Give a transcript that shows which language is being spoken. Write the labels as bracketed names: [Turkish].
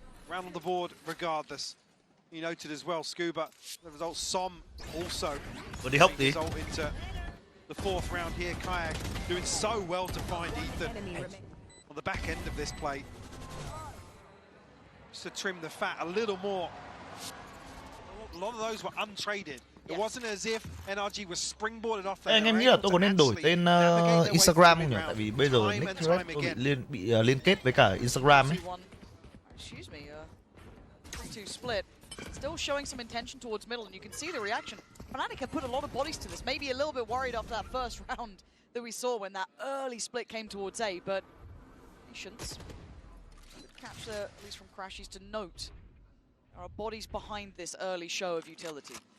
[English] Round on the board regardless. You noted as well, Scuba, the result, Som also result into the 4th round here. Kayak doing so well to find Ethan on the back end of this play. Just to trim the fat a little more. A lot of those were untraded. It wasn't as if NRG was springboarded off there. [Vietnamese] Anh em nghĩ là tôi có nên đổi tên Instagram không nhỉ? Tại vì bây giờ nick thread tôi bị liên kết với cả Instagram ấy. [English] Excuse me, 3-2 split. Still showing some intention towards middle, and you can see the reaction. Fnatic have put a lot of bodies to this. Maybe a little bit worried after that first round that we saw when that early split came towards A, but patience. Good catch there, at least from Crashies, to note there are bodies behind this early show of utility.